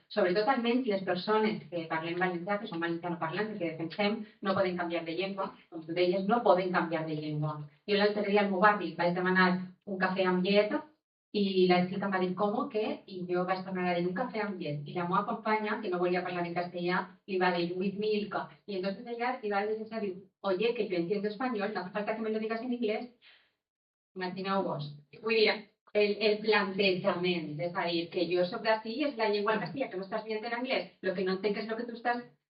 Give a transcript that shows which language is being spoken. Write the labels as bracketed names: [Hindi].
[Catalan] Sobretot almenys les persones que parlem valencià, que són valencianoparlants, que defensem, no poden canviar de llengua. Com tu deies, no poden canviar de llengua. Jo l'altre dia al meu barri vaig demanar un cafè amb llet i la xica m'ha dit com que, i jo vaig tornar a dir un cafè amb llet. I la meva companya, que no volia parlar en castellà, li va dir [English] with milk. [Spanish] Y entonces ella iba a decir, oye, que yo entiendo español, no hace falta que me lo digas en inglés. [Catalan] Imagineu-vos. Vull dir, el plantejament, és a dir, que jo soc d'ací i és la llengua al castellà, que no estàs dient en anglès, el que no entenc és el que tu estàs...